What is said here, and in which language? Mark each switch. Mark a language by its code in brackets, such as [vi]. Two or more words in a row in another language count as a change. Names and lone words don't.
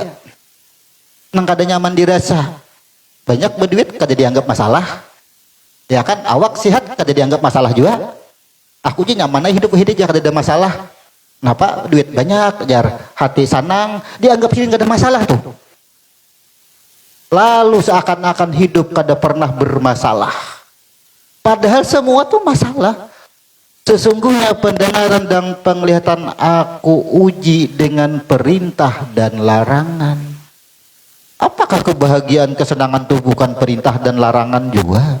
[bjn] Nang kada nyaman dirasa. Banyak berduit kada dianggap masalah. Ya kan, awak sehat kada dianggap masalah juga. Aku aja nyaman hidup aja kada ada masalah. Kenapa? Duit banyak, jar hati sanang, dianggap sini kada ada masalah tuh. Lalu seakan-akan hidup kada pernah bermasalah. [id] Padahal semua tuh masalah. Sesungguhnya pendengaran dan penglihatan aku uji dengan perintah dan larangan. Apakah kebahagiaan kesenangan itu bukan perintah dan larangan juga?